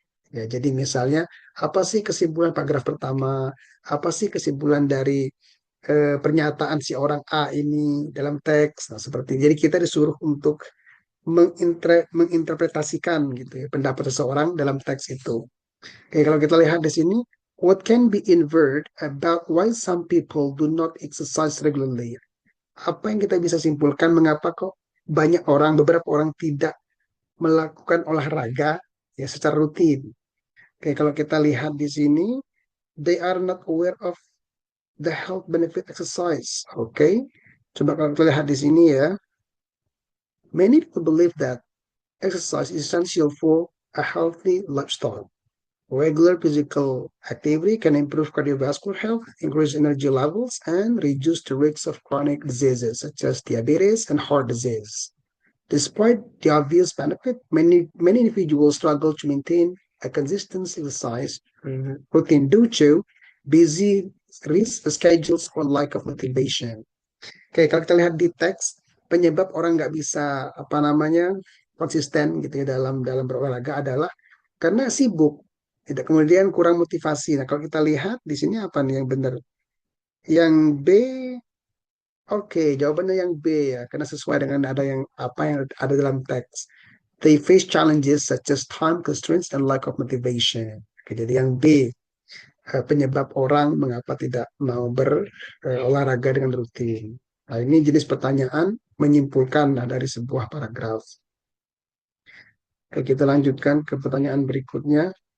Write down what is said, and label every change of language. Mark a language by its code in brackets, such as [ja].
[id] Ya, jadi misalnya apa sih kesimpulan paragraf pertama? Apa sih kesimpulan dari pernyataan si orang A ini dalam teks? Nah, seperti jadi kita disuruh untuk menginterpretasikan gitu ya pendapat seseorang dalam teks itu. Oke, kalau kita lihat di sini, [en] what can be inferred about why some people do not exercise regularly? [id] Apa yang kita bisa simpulkan mengapa kok beberapa orang tidak melakukan olahraga ya secara rutin. Oke, kalau kita lihat di sini, [en] they are not aware of the health benefit exercise. [id] Oke, coba kalau kita lihat di sini ya, [en] many people believe that exercise is essential for a healthy lifestyle. Regular physical activity can improve cardiovascular health, increase energy levels, and reduce the risks of chronic diseases such as diabetes and heart disease. Despite the obvious benefit, many individuals struggle to maintain a consistent exercise routine due to busy schedules or lack of motivation. [id] Oke, kalau kita lihat di teks, penyebab orang nggak bisa apa namanya konsisten gitu ya dalam berolahraga adalah karena sibuk, tidak kemudian kurang motivasi. Nah, kalau kita lihat di sini apa nih yang benar? Yang B, oke, jawabannya yang B ya, karena sesuai dengan ada yang apa yang ada dalam teks. [en] They face challenges such as time constraints and lack of motivation. [id] Oke, jadi yang B, penyebab orang mengapa tidak mau berolahraga dengan rutin. Nah, ini jenis pertanyaan menyimpulkan dari sebuah paragraf. Oke, kita lanjutkan ke pertanyaan berikutnya.